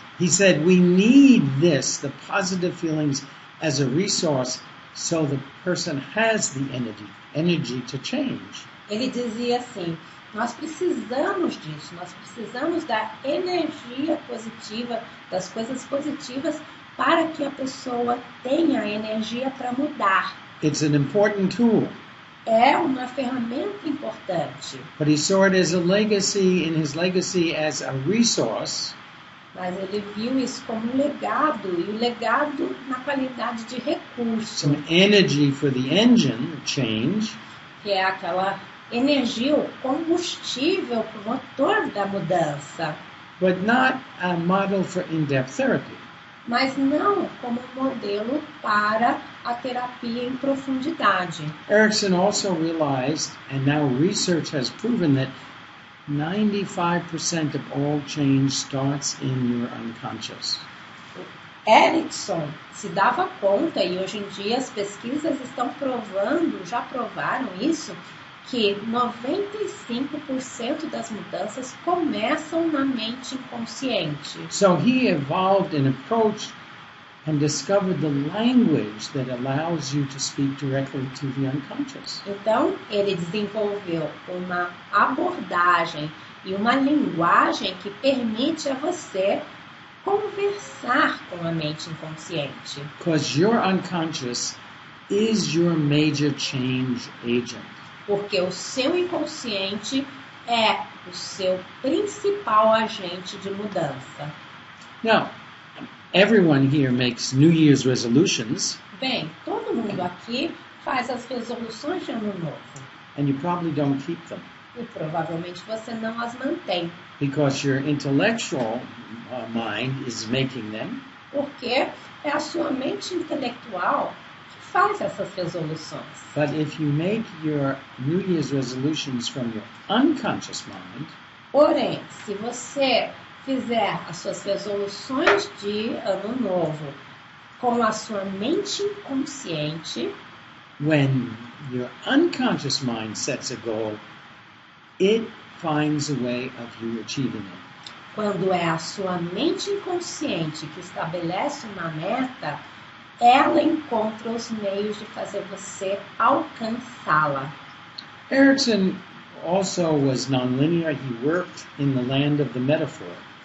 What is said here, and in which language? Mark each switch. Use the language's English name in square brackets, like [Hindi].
[English] He said we need this, the positive feelings, as a resource so the person has the energy to change. [Portuguese] Ele dizia assim: nós precisamos disso, nós precisamos da energia positiva, das coisas positivas, para que a pessoa tenha energia para mudar. [English] It's an important tool. [Portuguese] É uma ferramenta importante. [English] But he saw it as a legacy, in his legacy as a resource. [Portuguese] Mas ele viu isso como um legado, e o legado na qualidade de recurso. [English] Some energy for the engine, change. [Portuguese] Que é aquela energia, o combustível para o motor da mudança. [English] But not a model for in-depth therapy. [Portuguese] Mas não como um modelo para a terapia em profundidade. [English] Erickson also realized, and now research has proven, that 95% of all change starts in your unconscious. [Portuguese] Erickson se dava conta, e hoje em dia as pesquisas estão provando, já provaram isso, que 95% das mudanças começam na mente inconsciente. [English] So he evolved an approach and discovered the language that allows you to speak directly to the unconscious. [Portuguese] Então, ele desenvolveu uma abordagem e uma linguagem que permite a você conversar com a mente inconsciente. [English] Because your unconscious is your major change agent. [Portuguese] Porque o seu inconsciente é o seu principal agente de mudança. [English] Now, everyone here makes New Year's resolutions, [Portuguese] Bem, todo mundo aqui faz as resoluções de ano novo. [English] and you probably don't keep them [Portuguese] E provavelmente você não as mantém. [English] because your intellectual mind is making them. [Portuguese] Porque é a sua mente intelectual que faz essas resoluções. [English] But if you make your New Year's resolutions from your unconscious mind, [Portuguese] Porém, se você fizer as suas resoluções de ano novo com a sua mente inconsciente, [English] when your unconscious mind sets a goal, it finds a way of you achieving it. [Portuguese] quando é a sua mente inconsciente que estabelece uma meta, ela encontra os meios de fazer você alcançá-la. [English] Erickson also was nonlinear. He worked in the land of the metaphor.